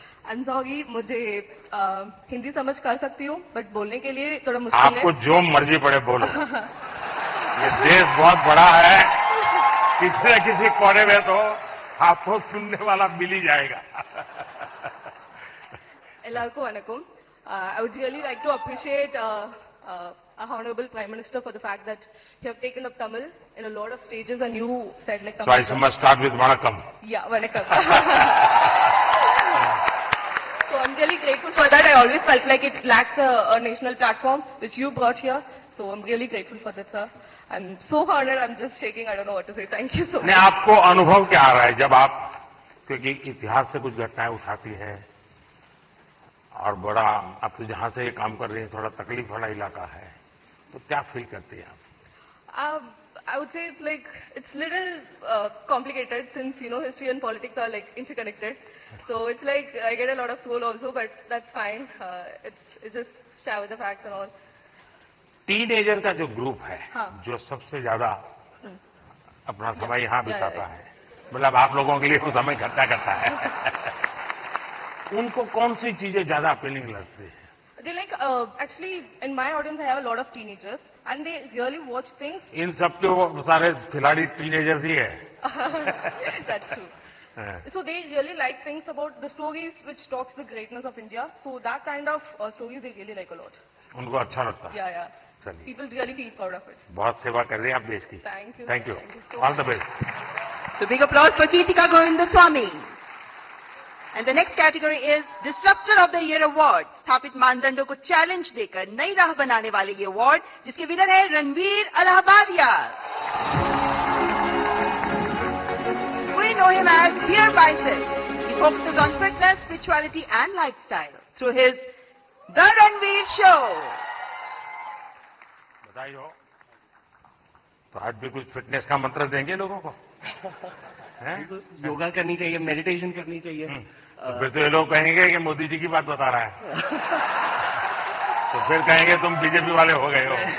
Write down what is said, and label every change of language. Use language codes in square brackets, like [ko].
[hi] अंजॉगी मुझे हिंदी समझ कर सकती हूँ, बट बोलने के लिए थोड़ा मुश्किल है। आपको जो मर्जी पड़े बोलो। ये देश बहुत बड़ा है, किसी न किसी कोने में तो आपको सुनने वाला मिल ही जाएगा। [ta] Ellarku vanakkam. [en] I would really like to appreciate our Honorable Prime Minister for the fact that you have taken up Tamil in a lot of stages and you said like So I must start with Vanakkam. Yeah, vanakkam. So I'm really grateful for that. I always felt like it lacks a national platform which you brought here. So I'm really grateful for that, sir. I'm so honored. I'm just shaking. I don't know what to say. Thank you so much. [hi] नहीं, आपको अनुभव क्या आ रहा है जब आप, क्योंकि इतिहास से कुछ घटनाएं उठाती है और बड़ा, आप तो जहां से ये काम कर रही हैं थोड़ा तकलीफ वाला इलाका है, तो क्या फील करती हैं आप? [en] I would say it's little complicated since, history and politics are like interconnected. So it's like I get a lot of troll also, but that's fine. It's just share with the facts and all. [hi] Teenager का जो group है, हाँ। जो सबसे ज्यादा अपना समय यहाँ बिताता है, मतलब आप लोगों के लिए वो समय इकट्ठा करता है, उनको कौन सी चीजें ज्यादा अपीलिंग लगती है? [en] They actually, in my audience, I have a lot of teenagers and they really watch things. [hi] इन सबके वो सारे खिलाड़ी टीनेजर्स ही है। [en] That's true. So they really like things about the stories which talks the greatness of India. So that kind of stories they really like a lot. [hi] उनको अच्छा लगता है। [en] Yeah. [hi] चलिए, [en] People really feel proud of it. [hi] बहुत सेवा कर रहे हैं आप देश की। [en] Thank you. Thank you, Thank you so all the much. Best. So big applause for Geetika Govindaswamy. And the next category is Disruptor of the Year Award. [hi] स्थापित मानदंडों को चैलेंज देकर नई राह बनाने वाले ये अवार्ड, जिसके विनर है Ranveer Allahbadia. [en] We know him as Beer Bicep. He focuses on fitness, spirituality and lifestyle through his The Ranveer Show. [hi] बधाई हो। तो आज भी कुछ फिटनेस का मंत्र देंगे लोगों को? योगा करनी चाहिए, मेडिटेशन करनी चाहिए। तो फिर तो ये लोग कहेंगे कि मोदी जी की बात बता रहा है, तो फिर कहेंगे तुम बीजेपी वाले हो गए हो।